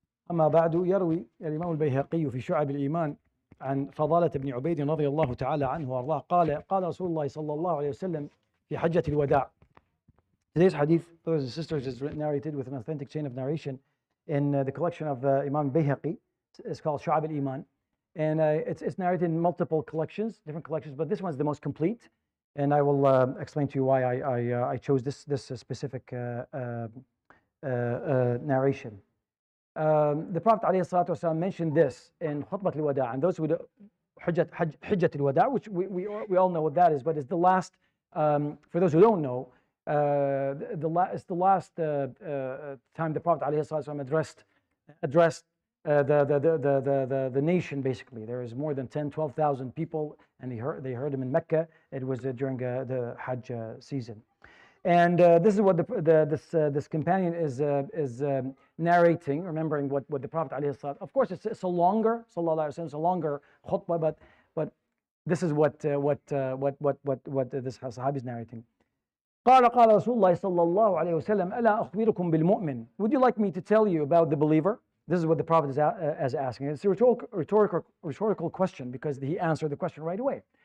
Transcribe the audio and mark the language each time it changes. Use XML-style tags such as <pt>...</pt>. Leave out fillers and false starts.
<ar>أما بعد، يروي الإمام البيهقي في شعب الإيمان عن فضالة بن عبيد رضي الله تعالى عنه وأرضاه قال رسول الله صلى الله عليه وسلم في حجة الوداع.</ar> <en>Today's hadith, brothers and sisters, is narrated with an authentic chain of narration in the collection of Imam Bayhaqi. It's called Shu'ab al-Iman, and it's narrated in multiple collections, different collections, but this one's the most complete, and I will explain to you why I chose this specific narration. The Prophet ﷺ mentioned this in Khutbah al-Wada', and those who do Hajjat al-Wada', which we all know what that is, but it's the last, for those who don't know, it's the last time the Prophet ﷺ addressed the nation. Basically, there is more than 12,000 people, and they heard him in Mecca. It was during the Hajj season, and this is what this companion is narrating, remembering what the Prophet ﷺ. Of course, it's a longer, sallallahu alaihi wasallam, it's a longer khutbah, but this is what this Sahabi is narrating.</en> <ar>قال رسول الله صلى الله عليه وسلم ألا أخبركم بالمؤمن.</ar> <en>Would you like me to tell you about the believer? This is what the Prophet is asking. It's a rhetorical question, because he answered the question right away.</en>